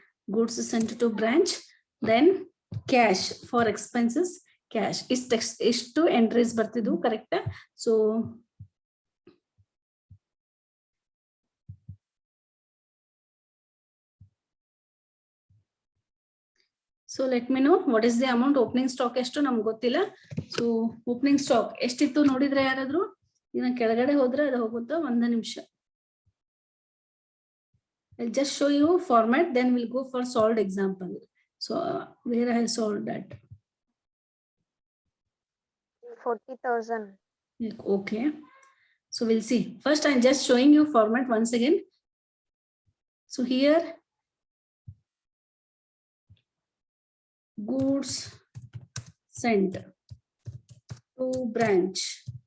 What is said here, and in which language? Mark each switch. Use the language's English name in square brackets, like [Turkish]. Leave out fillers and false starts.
[English] Goods sent to branch. Then cash for expenses. Cash is text is two entries [Kannada] ಬರ್ತಿದ್ದು. [English] Correct? So so let me know what is the amount. [Kannada] Opening stock ಎಷ್ಟು ನಮ್ಗೆ ಗೊತ್ತಿಲ್ಲ. So opening stock ಎಷ್ಟಿತ್ತು ನೋಡಿದ್ರೆ ಯಾರಾದ್ರೂ? ಇನ್ನ ಕೆಳಗಡೆ ಹೋದ್ರೆ ಅದು ಹೋಗುತ್ತಾ? ಒಂದು ನಿಮಿಷ. [English] I'll just show you format, then we'll go for solved example. So where I solved that? 40,000. Okay. So we'll see. First, I'm just showing you format once again. So here, goods sent to branch.